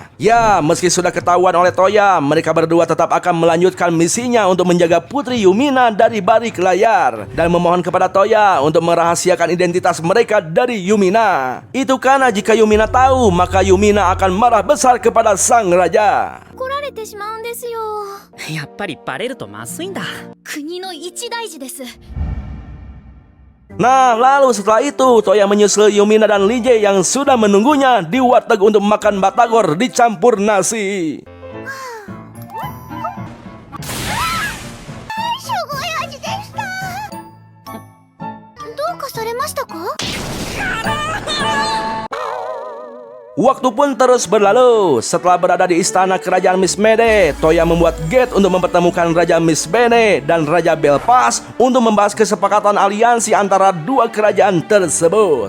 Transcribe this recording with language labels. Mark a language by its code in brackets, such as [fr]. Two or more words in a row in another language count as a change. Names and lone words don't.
[id] Ya, meski sudah ketahuan oleh Toya, mereka berdua tetap akan melanjutkan misinya untuk menjaga Putri Yumina dari balik layar dan memohon kepada Toya untuk merahasiakan identitas mereka dari Yumina. Itu karena jika Yumina tahu, maka Yumina akan marah besar kepada sang raja. [ja] 怒られてしまうんですよ。やっぱりバレるとまずいんだ。国の一大事です。 [id] Nah, lalu setelah itu Toya menyusul Yumina dan Linjai yang sudah menunggunya di warteg untuk makan batagor dicampur nasi. [ja] すごい味でした。どうかされましたか？ [id] Waktu pun terus berlalu. Setelah berada di istana kerajaan Miss Mede, Toya membuat gate untuk mempertemukan Raja Miss Bene dan Raja Belpas untuk membahas kesepakatan aliansi antara dua kerajaan tersebut.